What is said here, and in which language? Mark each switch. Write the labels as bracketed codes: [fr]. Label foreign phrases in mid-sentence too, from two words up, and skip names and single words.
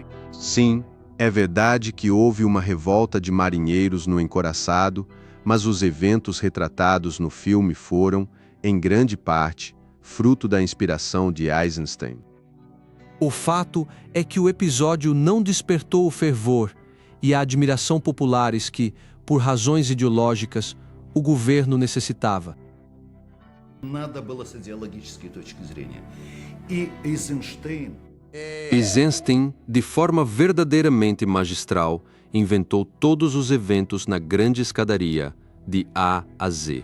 [pt] Sim, é verdade que houve uma revolta de marinheiros no encouraçado, mas os eventos retratados no filme foram, em grande parte, fruto da inspiração de Eisenstein. O fato é que o episódio não despertou o fervor e a admiração populares que, por razões ideológicas, o governo necessitava. [ru] Надо было с идеологической точки зрения. [pt] E Eisenstein... Eisenstein, de forma verdadeiramente magistral, inventou todos os eventos na grande escadaria, de A a Z.